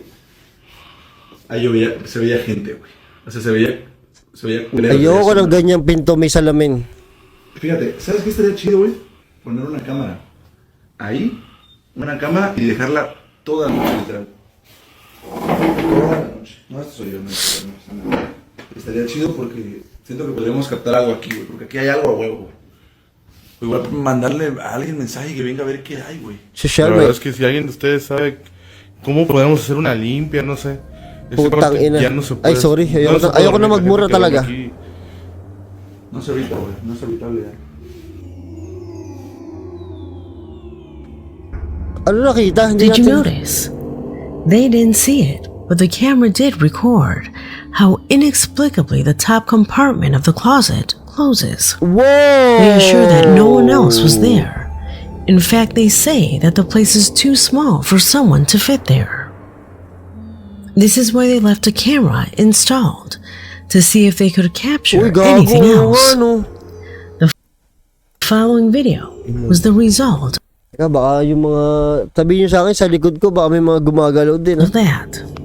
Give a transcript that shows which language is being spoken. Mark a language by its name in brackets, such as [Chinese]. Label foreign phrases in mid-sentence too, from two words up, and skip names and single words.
[Spanish] Ahí se veía gente, güey. O sea, se veía culero. [Filipino] Ayoko ng ganyang pinto may salamin. [Spanish] Fíjate, ¿sabes qué estaría chido, güey? Poner una cámara. Ahí, una cámara y dejarla toda la noche, literal. Toda la noche. No, esto soy yo, no. Estaría chido porque siento que podríamos captar algo aquí, güey. Porque aquí hay algo a huevo, güey. O igual mandarle a alguien mensaje que venga a ver qué hay, güey. La Social, verdad güey. es que si alguien de ustedes sabe cómo podemos hacer una limpia, no sé. Ese [Filipino] Putang [Spanish] cuarto [Filipino] ina. [Spanish] ya no se [Filipino] Ay, sorry. Ayoko [Spanish] se [Filipino] na- [Spanish] puede [Filipino] ayoko na [Spanish] dormir, [Filipino] magmura [Spanish] gente que duerme [Filipino] talaga. [Spanish] aquí. No se evita, güey. No es evitable ya. [Filipino] Ano nakita? Hindi [English] Did you [Filipino] natin... [English] notice? They didn't see it, but the camera did record how inexplicably the top compartment of the closet closes. Whoa! They assure that no one else was there. In fact, they say that the place is too small for someone to fit there. This is why they left a camera installed to see if they could capture [Filipino] Uy, gago. [English] anything else. [Filipino] Ano? [English] The following video was the result [Filipino] Teka, baka yung mga... Sabihin nyo sa akin, sa likod ko, baka may mga gumagalaw din. [English] of that.